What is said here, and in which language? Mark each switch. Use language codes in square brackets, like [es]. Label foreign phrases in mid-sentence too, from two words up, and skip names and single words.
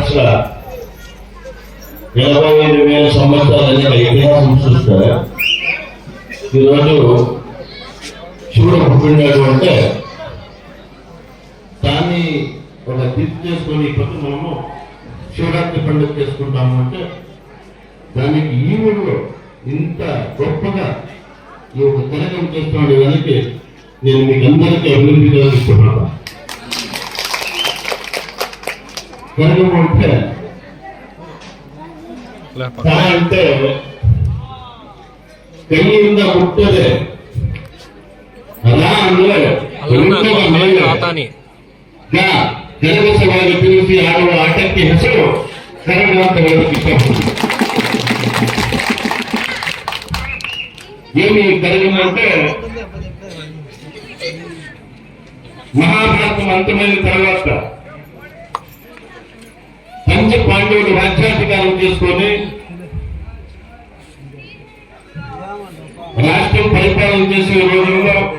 [te] 4,85,000 సంవత్సరాల ఇతిహాసం చూస్తే ఈరోజు శివుడు పుట్టినాడు అంటే దాన్ని ఒక గుర్తు చేసుకొని ఇప్పుడు మనము శివరాత్రి పండుగ చేసుకుంటాము అంటే దానికి ఈ ఊళ్ళో ఇంత గొప్పగా ఈ ఒక తెలకం చేస్తున్నాడు. దానికి నేను మీకు అందరికీ అభినందించాలనుకుంటున్నాను. తెలకం అంటే అంటే [kn] ಕೈಯಿಂದ ಮುಟ್ಟದೆ ಕರಗಸವಾಗಿ ತಿಳಿಸಿ ಆಡುವ ಆಟಕ್ಕೆ ಹೆಸರು ಕರಗ ಅಂತ ಹೇಳೋಕೆ ಇಷ್ಟಪಡ್ತೀನಿ. [te] ఏమి కలిగిందంటే మహాభారతం అంతమైన తర్వాత పంచ పాండవులు రాజ్యాధికారం చేసుకొని రాష్ట్రం పరిపాలన చేసే రోజుల్లో